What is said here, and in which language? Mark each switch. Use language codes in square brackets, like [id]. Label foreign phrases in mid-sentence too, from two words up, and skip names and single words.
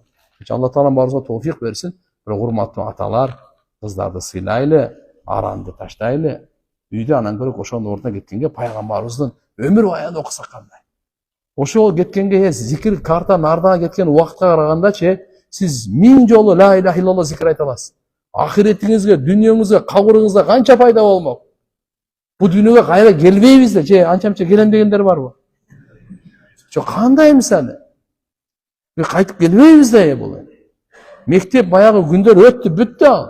[ky] Алла Таалам баарыбызга товфик берсин. Бирок урматтуу аталар, кыздарды сыйлайлы, аранды таштайлы. Үйдө анан көрөк ошонун ордуна кеткенге пайгамбарыбыздын өмүр баянын окусак кандай. Ошол кеткенге зикир, карта, нардага кеткен убакытка караганда сиз 1000 жолу [ar] لا إله إلا الله [ky] зикир айта аласыз. Ахиретиңизге, дүйнөңүзгө, кабырыңызга канча пайда болмок. Бу дүйнөгө кайра келбейбиз да, анча-мынча келем дегендер барбы? Кандай мисалы? Кайтып келбейбиз да, бул. Мектеп баягы күндөр өттү, бүттү.